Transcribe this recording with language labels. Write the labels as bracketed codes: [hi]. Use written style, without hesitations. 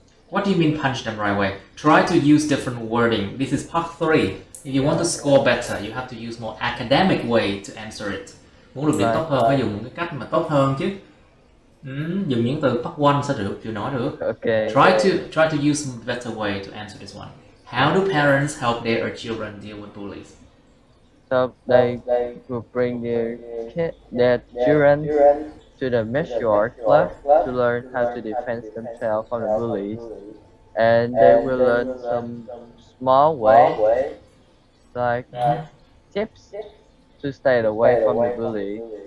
[en] What do you mean punch them right away? Try to use different wording. This is part 3. If you want to score better, you have to use more academic way to answer it. [vi] Muốn được điểm tốt hơn phải dùng cái cách mà tốt hơn chứ. Dùng những từ part 1 sao được, chưa nói được. [en] Okay. Try to use a better way to answer this one. How do parents help their children deal with bullies? So they will bring their children to the martial arts club to learn how to defend themselves from the bullies, and they will learn some small way, like tips to stay away from the bully.